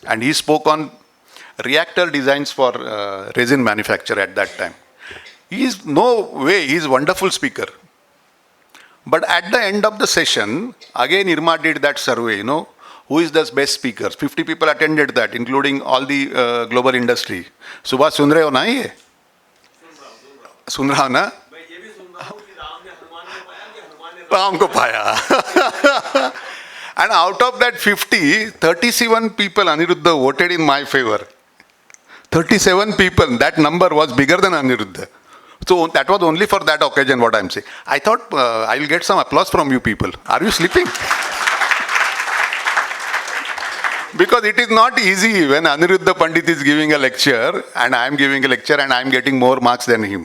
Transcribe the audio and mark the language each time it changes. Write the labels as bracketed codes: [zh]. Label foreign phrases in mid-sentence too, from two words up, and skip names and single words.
[en] And he spoke on reactor designs for resin manufacture at that time. He is a wonderful speaker. But at the end of the session, again IRMA did that survey, who is the best speakers. 50 people attended that, including all the global industry. [hi] Subhash sun rahe ho na ye? Sun raha na? Ram ko paya. [en] And out of that 50, 37 people, Aniruddha, voted in my favor. 37 people, that number was bigger than Aniruddha. So that was only for that occasion what I'm saying. I thought I will get some applause from you people. Are you sleeping? Because it is not easy when Aniruddha Pandit is giving a lecture and I am giving a lecture and I am getting more marks than him.